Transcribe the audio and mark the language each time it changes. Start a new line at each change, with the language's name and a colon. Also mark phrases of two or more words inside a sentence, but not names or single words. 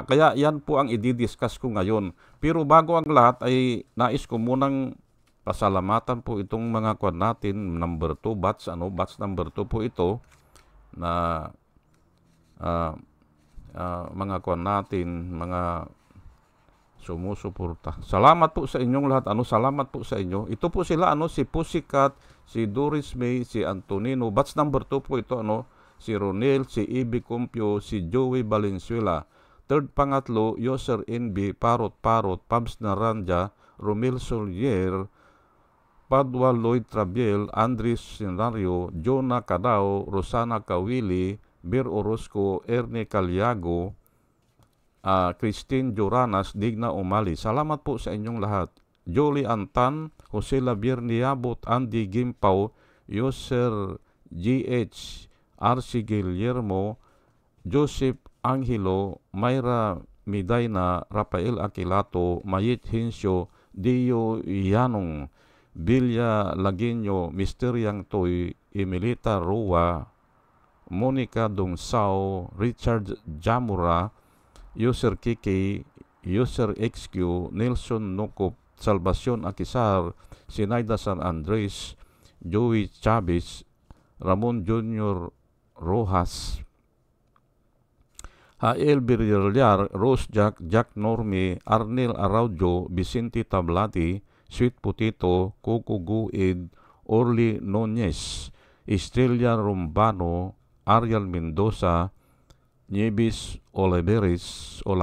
Filipino: Kaya yan po ang i-discuss ko ngayon. Pero bago ang lahat ay nais ko munang pasalamatan po itong mga kwan natin, number 2, batch number 2 po ito, na mga kwan natin, mga sumusuporta. Salamat po sa inyong lahat. Salamat po sa inyo. Ito po sila, si Pussycat, si Doris May, si Antonino. Batch number 2 po ito, si Ronel, si Ibi Compio, si Joey Valenzuela. Third pangatlo, Yoser NB, Parot, Pabs Naranja, Romel Solier, Padua Lloyd Trabiel, Andres Senario, Jonah Cadao, Rosana Kawili, Bir Orozco, Erne Caliago, Christine Joranas, Digna Umali. Salamat po sa inyong lahat. Jolie Antan, Jose Labier Niabot, Andy Gimpaw, Yoser GH, RC Guillermo, Joseph Angelo, Mayra Midayna, Rafael Aquilato, Mayit Hinsyo, Dio Yanong, Bilya Laguinyo, Mysteriang Toy, Emilita Roa, Monica Dongsao, Richard Jamura, User Kiki, User XQ, Nelson Nokop, Salvacion Akisar, Sinaida San Andres, Joey Chavez, Ramon Jr. Rojas, Hael Birriar, Rose Jack Norme, Arnel Araujo, Vicente Tablati, Sweet Potato, Coco Guid, Orly Nunez, Estrella Rombano, Ariel Mendoza, Nieves Olaveris,